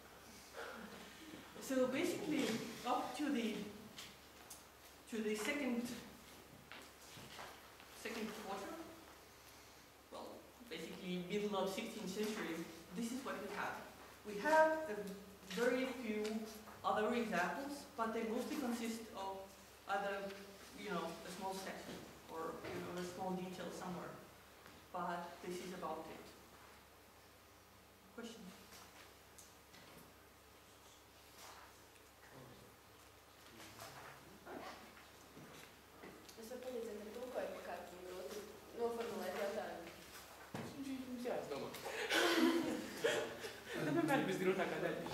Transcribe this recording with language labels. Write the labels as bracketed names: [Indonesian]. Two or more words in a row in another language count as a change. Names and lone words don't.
[English] So basically, up to the second quarter, well, basically middle of 16th century, this is what we have. We have very few other examples, but they mostly consist of either, a small section or, a small detail somewhere. But this is about it. Questions? [Latvian] Es varu palīdzēt ar tulkojumu, kā tu grūti noformulēt jautājumu. Mums jāizdomā. Tā vienmēr ir visgrūtākā daļa.